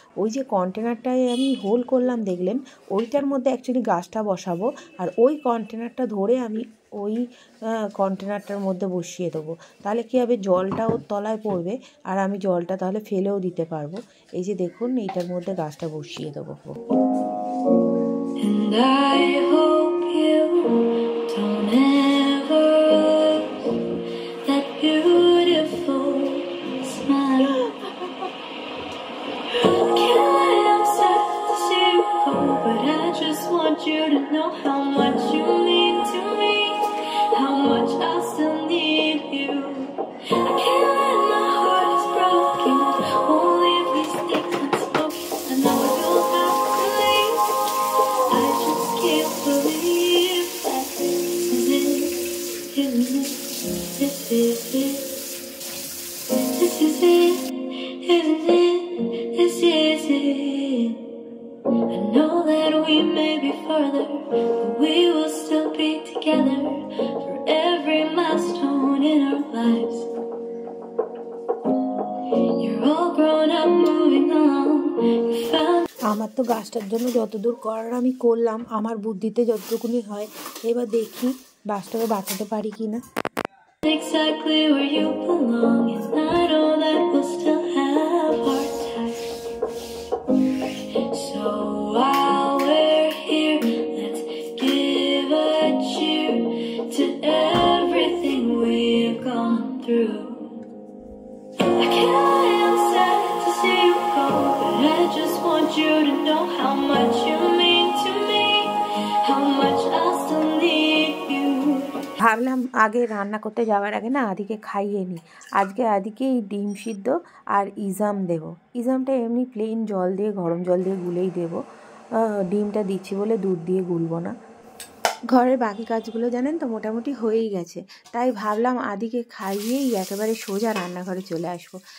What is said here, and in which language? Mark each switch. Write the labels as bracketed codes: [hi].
[bn] ওই যে কন্টেনারটায় আমি হোল করলাম দেখলেন, ওইটার মধ্যে অ্যাকচুয়ালি গাছটা বসাবো, আর ওই কন্টেনারটা ধরে আমি ওই কন্টেনারটার মধ্যে বসিয়ে দেবো। তাহলে কী হবে, জলটা ওর তলায় পড়বে আর আমি জলটা তাহলে ফেলেও দিতে পারবো। এই যে দেখুন, এইটার মধ্যে গাছটা বসিয়ে দেবো। [en] And I hope you don't ever lose that beautiful smile. Can't I'm sad to see you go, but I just want you to know how much you mean to me, how much I still need you. I can't let my heart is broken, won't leave these things unspoken. I know you'll have to leave, I just can't believe that this is it, isn't it? This is it, this is it, isn't it? This is it. I know that we may be further, but we will still be together for every milestone in our lives. You're all grown up, moving on. [bn] আমার তো গাছটার জন্য যতদূর করার আমি করলাম, আমার বুদ্ধিতে যতটুকুনি হয়। এবার দেখি গাছটাকে বাঁচাতে পারি কি না। [en] Exactly where you belong, and I know that we'll still have hard times. So while we're here, let's give a cheer to everything we've gone through. I can't lie, I'm sad to see you go, but I just want you to know how much you mean to me, how much I still need you. [bn] ভাবলাম আগে রান্না করতে যাওয়ার আগে না আদিকে খাইয়ে নিই। আজকে আদিকে এই ডিম সিদ্ধ আর ইজাম দেব। ইজামটা এমনি প্লেন জল দিয়ে, গরম জল দিয়ে গুলেই দেবো। ডিমটা দিচ্ছি বলে দুধ দিয়ে গুলবো না। ঘরের বাকি কাজগুলো জানেন তো মোটামুটি হয়েই গেছে, তাই ভাবলাম আদিকে খাইয়েই একেবারে সোজা রান্নাঘরে চলে আসবো।